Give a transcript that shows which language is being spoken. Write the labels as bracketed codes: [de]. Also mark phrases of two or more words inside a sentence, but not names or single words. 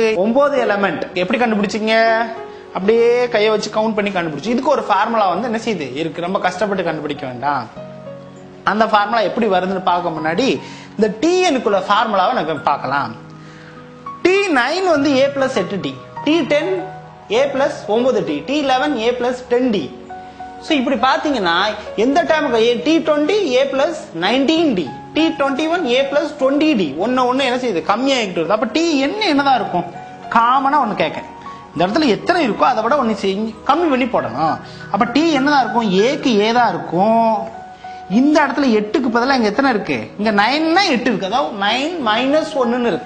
[ta] 9 எலிமெண்ட். எப்படி கண்டுபிடிச்சீங்க? அப்படியே கையை வச்சு கவுண்ட் பண்ணி கண்டுபிடிச்சு. இதுக்கு ஒரு ஃபார்முலா வந்து என்ன செய்யுது இருக்கு, ரொம்ப கஷ்டப்பட்டு கண்டுபிடிக்க வேண்டாம். அந்த ஃபார்முலா எப்படி வருதுன்னு பார்க்க முன்னாடி இந்த tnக்குள்ள ஃபார்முலாவை நம்ம பார்க்கலாம். [en] t9 வந்து a plus 8d, t10 a plus 9d, t11 a plus 10d. [ta] சோ இப்படி பாத்தீங்கன்னா எந்த டேர்முக்கு [en] t20 a plus 19d, t21 a plus 20d [ta] ஒன்னு என்ன செய்யுது? கம்மியாகிட்டு வருது. அப்ப t என்னதான் இருக்கும்? காமனா ஒன்னு கேட்கேன். இந்த இடத்துல எத்தனை இருக்கோ அதை விட ஒன்னு கம்மி பண்ணி போடணும். அப்ப t என்னதான் இருக்கும்? ஏக்கு a தான் இருக்கும். இந்த இடத்துல 8க்கு பதிலா இங்க எத்தனை இருக்கு? இங்க 9 னா 8 இருக்கு. அதாவது [en] 9 minus 1 [ta] இருக்கு.